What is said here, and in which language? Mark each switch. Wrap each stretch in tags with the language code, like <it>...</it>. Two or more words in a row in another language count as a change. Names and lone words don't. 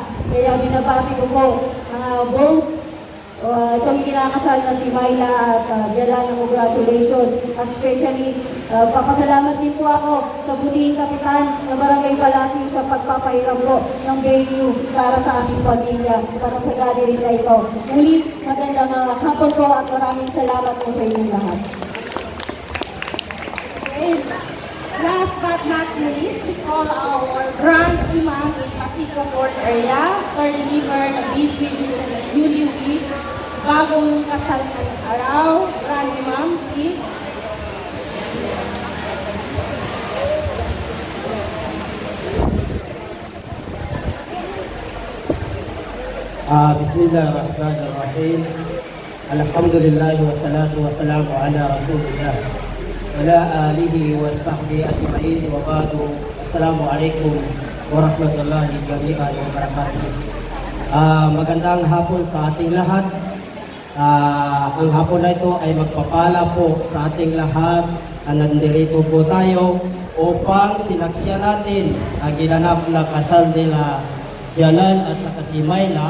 <tl>Kaya binabati ko po both itong kinakasal na si Myla at Jalal ng congratulations. Especially, papasalamat din po ako sa butihing kapitan ng Barangay Balati sa pagpapahiram po ng venue para sa aming pamilya, para sa gathering na ito. Muli, magandang hapon po at maraming salamat po sa inyong lahat. Okay.</tl> <en>Last but not least, we call our Grand Imam in Pasico Port area to deliver the beach wishes and newly week.</en> <tl>Bagong kasal ng araw.</tl> <en>Grand Imam, please.</en> <ar>بسم الله الرحمن الرحيم. الحمد لله والصلاة والسلام على رسول الله وعلى آله وصحبه أجمعين وبعد. السلام عليكم ورحمة الله وبركاته.</ar> <tl>Magandang hapon sa ating lahat. Ang hapon na ito ay magpapala po sa ating lahat na nandirito po tayo upang sinaksyan natin ang ginanap na kasal nila Jalal at saka si Myla.</tl>